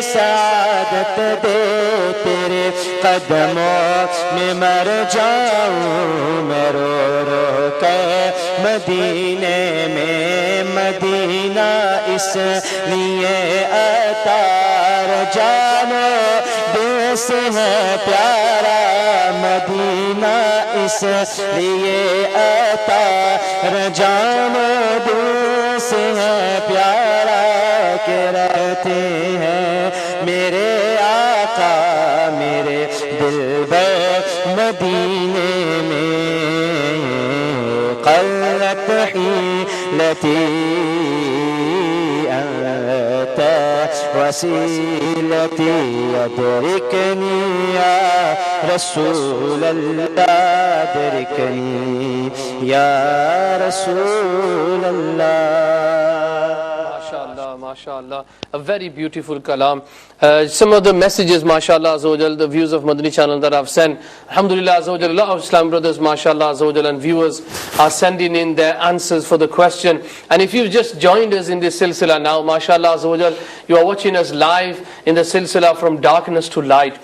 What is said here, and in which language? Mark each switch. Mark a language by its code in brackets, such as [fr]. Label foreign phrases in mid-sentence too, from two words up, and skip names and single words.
[ur] سعادت دے تیرے قدموں میں مر جاؤں میں رو رو کے مدینے میں مدینہ اس لیے اتار جانو دل سے ہے پیارا مدینہ اس لیے اتار جانو دل سے ہے پیارا کہ رہتے ہیں میرے آقا مدینے میں [ar] قلت حيلتي أنت وسيلتي أدركني يا رسول الله أدركني يا رسول الله. [en] MashaAllah, a very beautiful kalam. Some of the messages, [ar] ما شاء الله عز وجل, [en] the views of Madani channel that I've sent, [ar] الحمد لله عز وجل, [en] a lot of Islam brothers, [ar] ما شاء الله عز وجل, [en] and viewers are sending in their answers for the question. And if you've just joined us in this silsila now, [ar] ما شاء الله عز وجل, [en] you are watching us live in the silsila from darkness to light.